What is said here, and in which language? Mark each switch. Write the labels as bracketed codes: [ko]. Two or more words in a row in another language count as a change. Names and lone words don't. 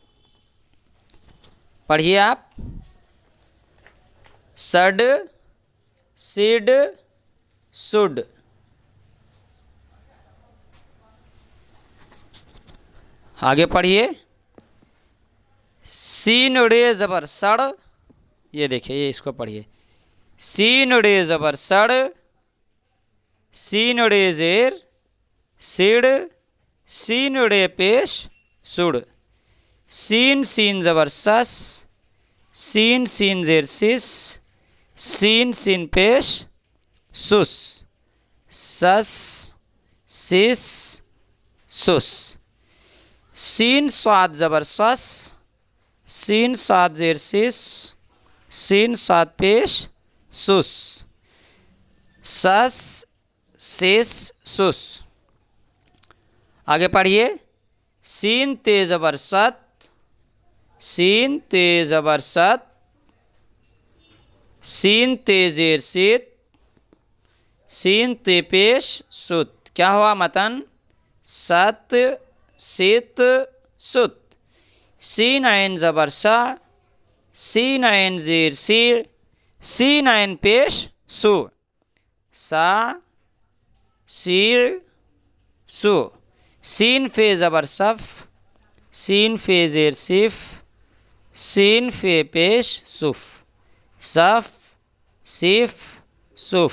[ur] پڑھیے آپ۔ سڈ سڈ سڈ۔ آگے پڑھیے۔ سین ڑے زبر سڑ، یہ دیکھیے، یہ اس کو پڑھیے۔ سین ڑے زبر سڑ، سین ڑے زیر سڑ، سین ڑے پیش سڑ۔ سین سین زبر سس، سین سین زیر سس، سین سین پیش سس، سس سس سس۔ سین صاد زبر سس، سین صاد زیر سس، سین صاد پیش سس، سس سس سس۔ آگے پڑھیے۔ سین تے زبر ست، سین تے زبر ست، سین تے زیر ست، سین تے پیش ست۔ کیا ہوا متن؟ ست ست ست۔ سین عین زبر سا، سین عین زیر سی، سین عین پیش سو، سا سیر سو۔ سین فے زبر صف، سین فے زیر صف، سین فے پیش صف، صف صف صف۔